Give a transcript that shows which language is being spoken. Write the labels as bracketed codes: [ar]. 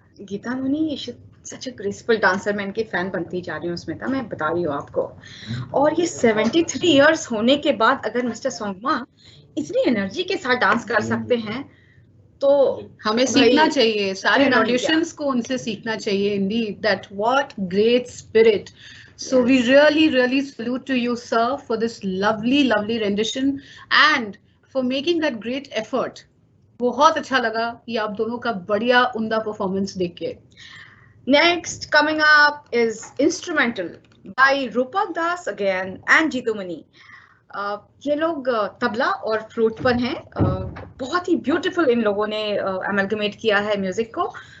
[hi] गीता मुनी [en] such a graceful dancer, [hi] मैं इनकी fan बनती जा रही हूँ स्मिता, मैं बता रही हूँ आपको। और ये 73 इयर्स होने के बाद अगर मिस्टर सोंगमा इतनी एनर्जी के साथ डांस कर सकते हैं तो हमें भाई, सीखना चाहिए, सारे कहना नहीं ऑडिशंस को उनसे सीखना चाहिए। [en] Indeed that what great spirit. So we really salute to you, sir, for this lovely rendition and for making that great effort. [hi] बहुत अच्छा लगा ये आप दोनों का बढ़िया उम्दा परफॉर्मेंस देख के. [en] Next, coming up is instrumental by Rupak Das again and Jeetu Mani. [hi] ये लोग तबला और फ्लूट पर हैं. बहुत ही ब्यूटीफुल इन लोगों ने अमेलगमेट किया है म्यूजिक को.